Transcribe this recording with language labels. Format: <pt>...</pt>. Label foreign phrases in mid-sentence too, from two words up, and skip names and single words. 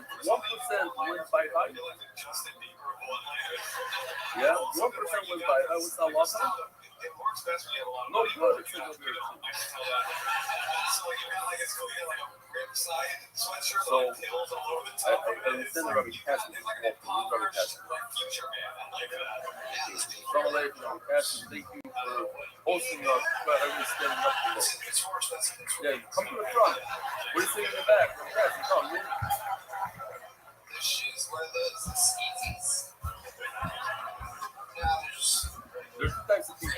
<en>1% wins by height. Yeah, 1% wins by height. What's that loss? No good. It's not good. So, I understand the Rabbi Cassin.</en> <ar>السلام عليكم,</ar> <en>Rabbi Cassin. Thank you for hosting us. Everyone's standing up for us. Yeah, you come to the front. What are you sitting in the back? Rabbi Cassin, come. The shoes were those skeezies. There's two types of people.</en>